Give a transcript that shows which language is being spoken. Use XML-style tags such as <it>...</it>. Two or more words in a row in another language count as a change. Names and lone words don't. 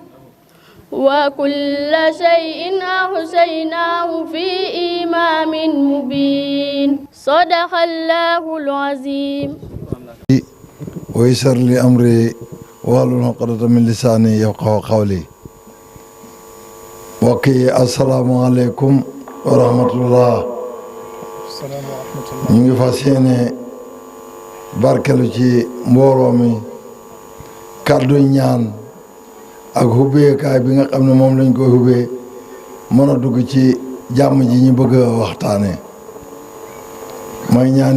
<ar>وكل شيء أحصيناه في إمام مبين صدق الله العظيم ويسر لي أمري واحلل عقدة من لساني يفقهوا قولي وكي السلام عليكم ورحمة الله</ar> <wo>ñu ngi fas yéene barkelu ci mbooloo mi kàddu ñaan ak hubbeekaay bi nga xam ne moom lañ koy hubbee mën a dugg ci jàmm ji ñu bëgg a waxtaane may ñaan</wo>